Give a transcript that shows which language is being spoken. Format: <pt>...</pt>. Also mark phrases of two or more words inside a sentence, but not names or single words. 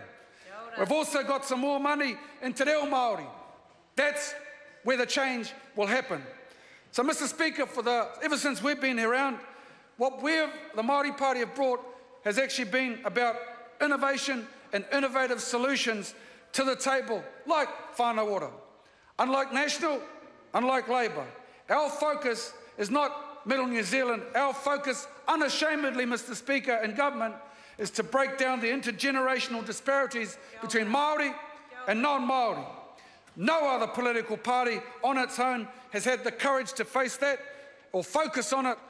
<en>We've also got some more money in Te Reo Māori. That's where the change will happen. So, Mr Speaker, ever since we've been around, what the Māori Party have brought has actually been about innovation and innovative solutions to the table, like whānau ora. Unlike National, unlike Labour, our focus is not Middle New Zealand. Our focus, unashamedly, Mr Speaker, in government, is to break down the intergenerational disparities between Māori and non-Māori. No other political party on its own has had the courage to face that or focus on it.</en>